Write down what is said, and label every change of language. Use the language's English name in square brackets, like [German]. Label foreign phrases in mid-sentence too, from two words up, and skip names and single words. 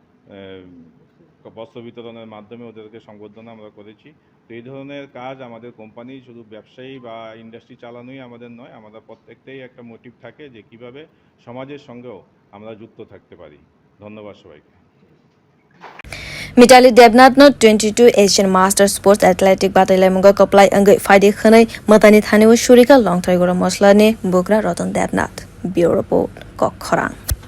[Bangla] বস্ত্র বিতরণের মাধ্যমে ওদেরকে সংবর্ধনা আমরা করেছি তো এই ধরনের কাজ আমাদের কোম্পানি শুধু ব্যবসায়ী বা ইন্ডাস্ট্রি চালানোই আমাদের নয় আমাদের প্রত্যেকটাই একটা মোটিভ থাকে যে কিভাবে সমাজের সঙ্গেও আমরা যুক্ত থাকতে পারি ধন্যবাদ সবাইকে [Kok Borok] Mitali Debnath no 22 Asian Master Sports Athletic bataimung ko apply angai faide khanai matani thani o shurika Longtorai Gora Masala ni bugra Mitali Debnath [English] Bureau Report [Kok Borok] Kokkhorang